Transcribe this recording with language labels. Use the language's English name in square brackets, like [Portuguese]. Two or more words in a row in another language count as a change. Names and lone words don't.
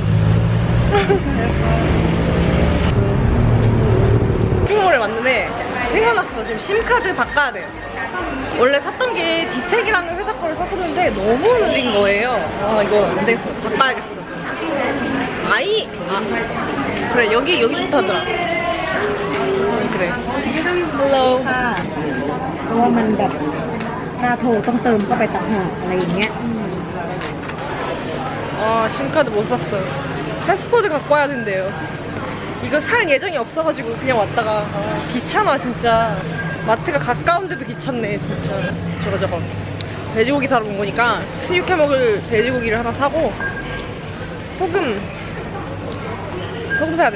[Korean] 쇼핑몰에 왔는데 생각났어. 지금 심카드 바꿔야 돼요. 원래 샀던 게 디텍이라는 회사 거를 샀었는데 너무 느린 거예요. 아 이거 안 되겠어. 바꿔야겠어. 그래 여기 좋다더라. 그래. Hello. [Thai] เพราะว่ามันแบบถ้าโทรต้องเติมเข้าไปต่างหากอะไรอย่างเงี้ย [Korean] 아 심카드 못 샀어요. 패스포드 갖고 와야 된대요. 이거 살 예정이 없어가지고 그냥 왔다가 귀찮아 진짜. 마트가 가까운데도 귀찮네 진짜. 저거 돼지고기 사러 온 거니까 수육해 먹을 돼지고기를 하나 사고 소금 사야 돼.